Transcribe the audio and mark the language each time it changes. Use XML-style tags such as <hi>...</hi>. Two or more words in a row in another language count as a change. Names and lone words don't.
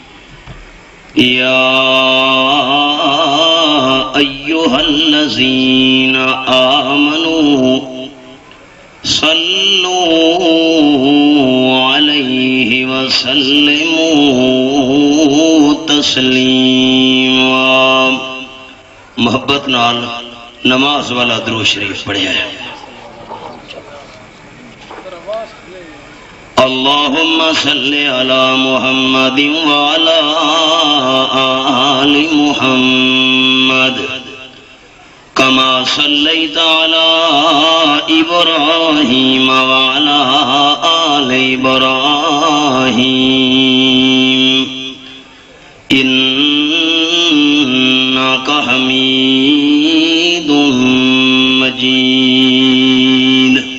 <ar>يا أيها الذين آمنوا صلوا عليه وسلموا تسلیما.</ar> <pa>محبت نال نماز والا درود شریف پڑھیا ہے.</pa> <ar>اللهم صل على محمد وعلى آل محمد كما صليت على إبراهيم وعلى آل إبراهيم إنك حميد مجيد.</ar>